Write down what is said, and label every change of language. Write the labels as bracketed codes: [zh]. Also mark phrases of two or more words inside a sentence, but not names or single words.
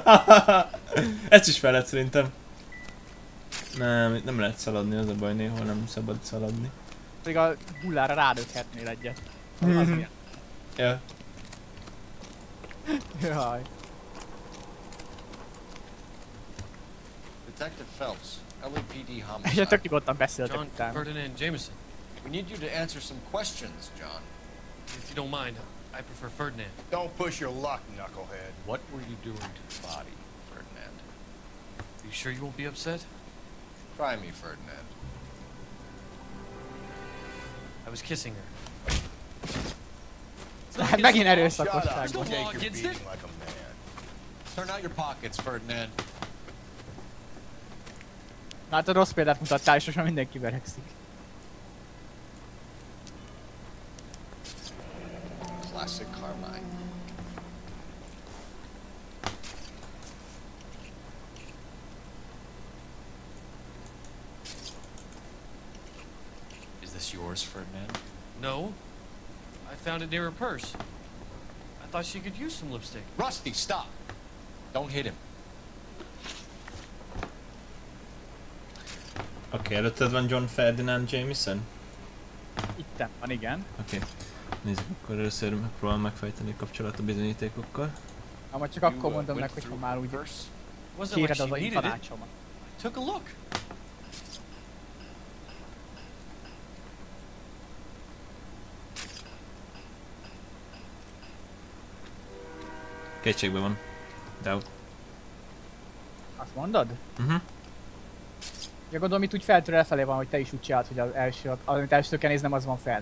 [hu] Ezt is fel lehet szerintem. Nem lehet szaladni, az a baj, néhol nem szabad szaladni. Pedig a bullára rádökhetnél egyet. Ja. Jaj. [en] Detective Phelps, LAPD [hu] És [en] homicide. [hu] tök nyugodtan beszéltek John utána. [en] Ferdinand Jameson. We need you to answer some questions, John. If you don't mind, I prefer Ferdinand. Don't push your luck, knucklehead. What were you doing to the body, Ferdinand? Are you sure you won't be upset? Try me, Ferdinand. I was kissing her. [hu] Megint erőszakosság. [en] Turn out your pockets, Ferdinand. [hu] Hát a rossz példát mutattál, és most már mindenki verekszik. [en] Classic Carmine. Is this yours, Ferdinand? No. I found it near her purse. I thought she could use some lipstick. Rusty, stop! Don't hit him. [hu] Oké, előtted van John Ferdinand Jameson? Itten van, igen. Oké. Nézzük, akkor először megpróbálom megfejteni a kapcsolatot a bizonyítékokkal. Na, majd csak akkor mondom meg, hogyha már úgy kéred az a tanácsomat. [en] Took a look. [hu] Kétségbe van. Doubt. Azt mondod? Ja, gondolom itt úgy feltől elfelé van, hogy te is úgy csináld, hogy az első, amit elsőt kell néznem, az van fenn.